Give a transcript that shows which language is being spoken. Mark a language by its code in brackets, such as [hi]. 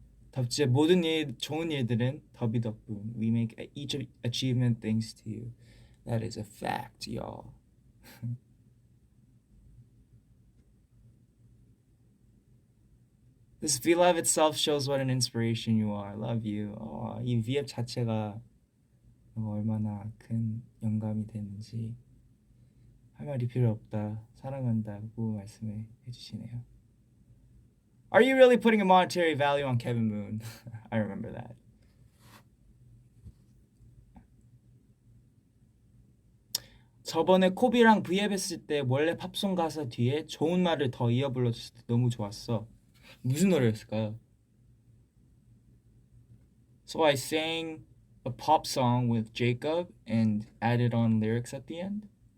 [ko] 덥지 모든 일, 좋은 일들은 덥이 덕분. [en] We make each achievement thanks to you. That is a fact, y'all. This V-Live itself shows what an inspiration you are. Love you. [ko] 이 V앱 자체가 얼마나 큰 영감이 되는지 할 말이 필요 없다. 사랑한다고 말씀을 해주시네요. [en] Are you really putting a monetary value on Kevin Moon? I remember that. [ko] 저번에 코비랑 V앱 했을 때 원래 팝송 가사 뒤에 좋은 말을 더 이어 불러줬을 때 너무 좋았어. 무슨 노래였을까요? [en] So I sang a pop song with Jacob and added on lyrics at the end.